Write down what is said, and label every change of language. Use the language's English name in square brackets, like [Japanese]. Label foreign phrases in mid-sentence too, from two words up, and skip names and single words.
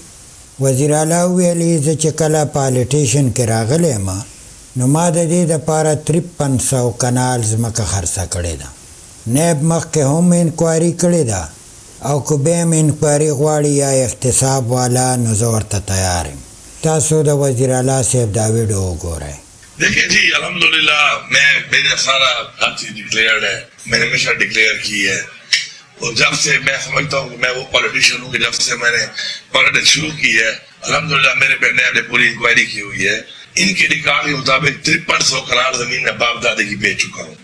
[Pashto] وزیر اعلی ویلي زه چې کله پالیټیشن کې راغلی یم نو ما د دې دپاره 5300 کنال ځمکه خرڅه کړې ده. نیب مخکې هم انکوایري کړې ده او که بیا هم انکوایري غواړي یا احتساب والا نو زه ورته تیار یم. تاسو د وزیر اعلی صاحب دا ویډیو وګورئ. [Urdu] دیکھیں جی الحمدللہ میرا سارا ہر چیز ڈکلیئرڈ ہے، میں نے ہمیشہ ڈکلیئر کی ہے. اور جب سے میں سمجھتا ہوں کہ میں وہ پولیٹیشین ہوں کہ جب سے میں نے پالیٹکس شروع کی ہے الحمدللہ میرے پہ نیب نے پوری انکوائری کی ہوئی ہے. ان کے ریکارڈ کے مطابق 5300 کنال زمین میں باپ دادے کی بیچ چکا ہوں.